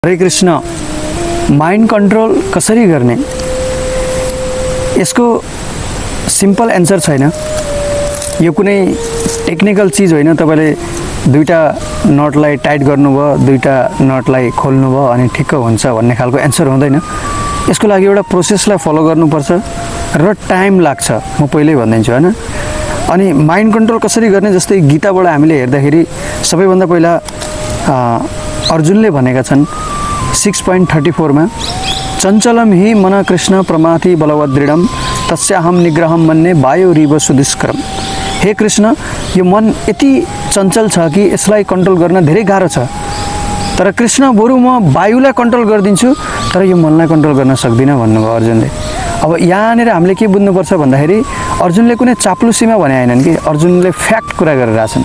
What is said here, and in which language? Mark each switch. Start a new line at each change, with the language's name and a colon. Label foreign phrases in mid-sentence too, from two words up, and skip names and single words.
Nepali: हरे कृष्ण।
English: mind control
Nepali: कसरी गर्ने यसको
English: simple answer
Nepali: छैन। यो कुनै टेक्निकल चीज होइन। तपाईले दुईटा नटलाई टाइट गर्नुभयो, दुईटा नटलाई खोल्नुभयो अनि ठिक्क हुन्छ भन्ने खालको एन्सर हुँदैन। यसको लागि एउटा प्रोसेसलाई फलो गर्नुपर्छ र टाइम लाग्छ। म पहिल्यै भनिदिन्छु हैन। अनि
English: mind control
Nepali: कसरी गर्ने, जस्तै गीताबाट हामीले हेर्दाखेरि सबैभन्दा पहिला अर्जुनले भनेका छन् 6.34 मा,
Sanskrit: चञ्चलम हि मन कृष्ण प्रमाथि बलवदृढम तस्याहम निग्रहम मन्ने वायुरिव सुदुष्करम।
Nepali: हे कृष्ण, यो मन यति चञ्चल छ कि यसलाई कन्ट्रोल गर्न धेरै गाह्रो छ। तर कृष्ण, बरु म वायुलाई कन्ट्रोल गरिदिन्छु, तर यो मनलाई कन्ट्रोल गर्न सक्दिनँ भन्नुभयो अर्जुनले। अब यहाँनिर हामीले के बुझ्नुपर्छ भन्दाखेरि अर्जुनले कुनै चाप्लुसीमा भने हैनन् कि, अर्जुनले फ्याक्ट कुरा गरिरहेछन्।